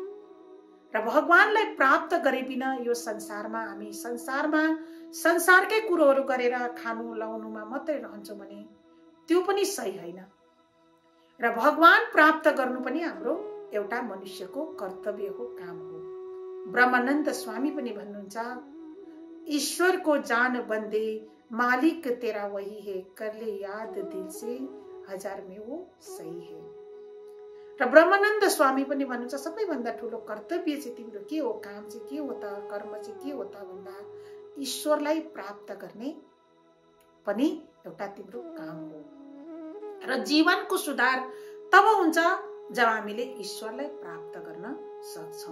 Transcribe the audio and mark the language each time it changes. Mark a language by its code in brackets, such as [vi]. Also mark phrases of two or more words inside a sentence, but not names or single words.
[ne] र भगवानलाई प्राप्त गरे बिना यो संसारमा हामी संसारकै कुरोहरू गरेर खानु लाउनुमा मात्रै रहन्छौं भने त्यो पनि सही होइन। र भगवान प्राप्त गर्नु पनि हाम्रो एउटा मनुष्यको कर्तव्य हो, काम हो। ब्रह्मानन्द स्वामी पनि भन्नुहुन्छ, [hi] ईश्वर को जान बन्दे मालिक तेरा वही है, कर ले याद दिल से हजार में वो सही है। [ne] र ब्रह्मानन्द स्वामी पनि भन्नुहुन्छ, सबैभन्दा ठूलो कर्तव्य चाहिँ तिम्रो के हो, काम चाहिँ के हो त, कर्म चाहिँ के हो त भन्दा ईश्वरलाई प्राप्त गर्ने पनि एउटा तिम्रो काम हो। र जीवनको सुधार तब हुन्छ जब हामीले ईश्वरलाई प्राप्त गर्न सक्छौं।